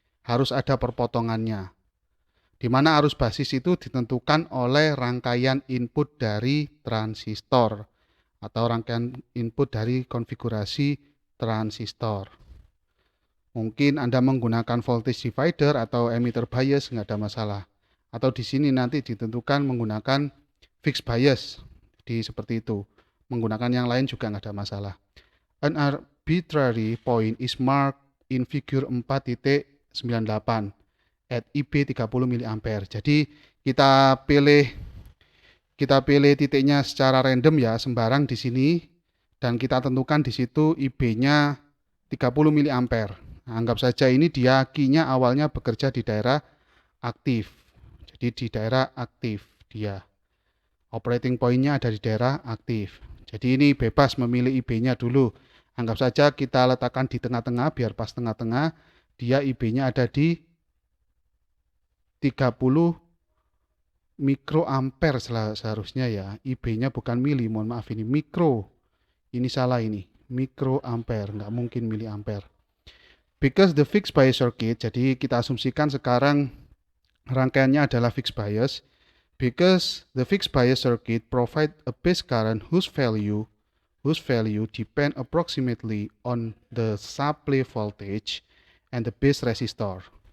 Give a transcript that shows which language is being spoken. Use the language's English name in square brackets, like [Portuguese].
[Indonesian] Harus ada perpotongannya. Di mana arus basis itu ditentukan oleh rangkaian input dari transistor atau rangkaian input dari konfigurasi transistor. Mungkin Anda menggunakan voltage divider atau emitter bias, nggak ada masalah. Atau di sini nanti ditentukan menggunakan fixed bias, seperti itu. Menggunakan yang lain juga nggak ada masalah. [English] An arbitrary point is marked in figure 4.98 at IB 30 mA. [Indonesian] Jadi kita pilih titiknya secara random ya, sembarang di sini, dan kita tentukan di situ IB-nya 30 mA. Anggap saja ini dia key-nya awalnya bekerja di daerah aktif. Jadi di daerah aktif dia. Operating point-nya ada di daerah aktif. Jadi ini bebas memilih IB-nya dulu. Anggap saja kita letakkan di tengah-tengah biar pas tengah-tengah. Dia IB-nya ada di 30 mikroampere seharusnya ya. IB-nya bukan mili, mohon maaf ini mikro. Ini salah ini. Mikroampere, nggak mungkin miliampere. [English] Because the fixed bias circuit, [Indonesian] jadi kita asumsikan sekarang rangkaiannya adalah fixed bias. [English] Because the fixed bias circuit provide a base current whose value depend approximately on the supply voltage and the base resistor.